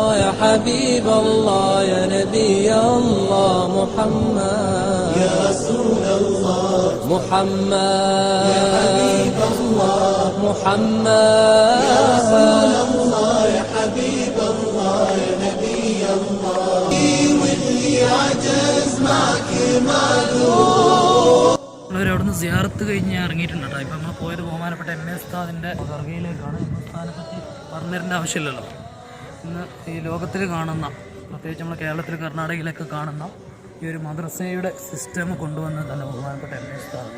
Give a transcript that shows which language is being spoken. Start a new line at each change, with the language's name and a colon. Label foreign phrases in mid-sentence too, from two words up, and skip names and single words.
Arabic: يا حبيب الله يا نبي الله محمد يا رسول الله محمد يا حبيب الله محمد يا رسول الله يا حبيب الله يا نبي الله واللي عجز معك معذور.
Malayalam: അവിടുന്ന് സിയാറത്ത് കഴിഞ്ഞ് ഇറങ്ങിയിട്ടുണ്ട് കേട്ടോ. ഇപ്പം നമ്മൾ പോയത് ബഹുമാനപ്പെട്ട എം എ ഉസ്താദിൻ്റെ ദർഗയിലേക്കാണ്. എം എ ഉസ്താദിനെ പറ്റി പറഞ്ഞു തരേണ്ട ആവശ്യമില്ലല്ലോ. ഇന്ന് ഈ ലോകത്തിൽ കാണുന്ന, പ്രത്യേകിച്ച് നമ്മൾ കേരളത്തിൽ കർണാടകയിലൊക്കെ കാണുന്ന ഈ ഒരു മദ്രസയുടെ സിസ്റ്റം കൊണ്ടുവന്നത് തന്നെ ബഹുമാനപ്പെട്ട എം എ ഉസ്താദാണ്.